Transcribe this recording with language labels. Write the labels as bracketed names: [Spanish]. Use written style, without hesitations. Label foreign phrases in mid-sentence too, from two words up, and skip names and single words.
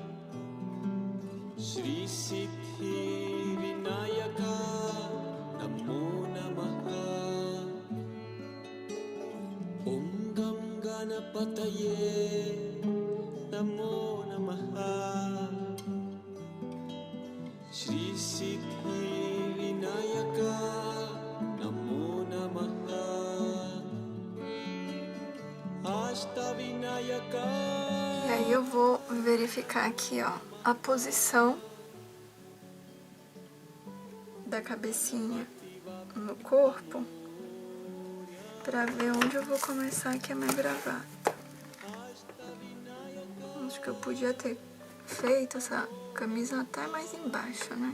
[Sanskrit] Shri Siddhi Vinayaka Namo Namaha Om Gam Ganapataye Namo Namaha Shri Siddhi Vinayaka Namo Namaha Ashta Vinayaka. [Portuguese] E aí eu vou verificar aqui, ó, a posição da cabecinha no corpo pra ver onde eu vou começar aqui a minha gravata. Acho que eu podia ter feito essa camisa até mais embaixo, né?